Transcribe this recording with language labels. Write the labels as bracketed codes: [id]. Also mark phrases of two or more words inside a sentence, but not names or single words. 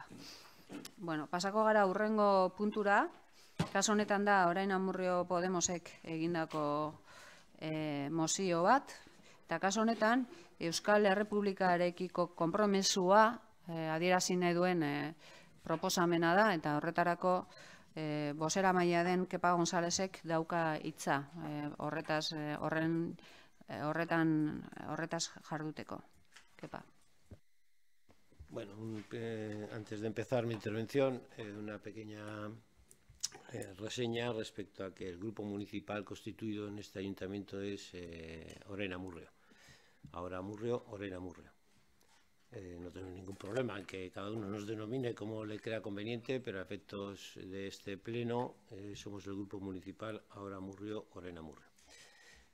[eu] Bueno, pasako gara hurrengo puntura, kaso honetan da orain Amurrio Podemosek egindako mozio bat, eta kaso honetan Euskal Errepublikarekiko konpromesua adierazi nahi duen proposamena da, eta horretarako bozeramailea den Kepa Gonzalezek dauka hitza horretaz jarduteko. Kepa. [es] Bueno, antes de empezar mi intervención, una pequeña reseña respecto a que el grupo municipal constituido en este ayuntamiento es Oren Amurrio. Ahora Amurrio, Oren Amurrio. No tenemos ningún problema en que cada uno nos denomine como le crea conveniente, pero a efectos de este pleno somos el grupo municipal Ahora Amurrio, Oren Amurrio.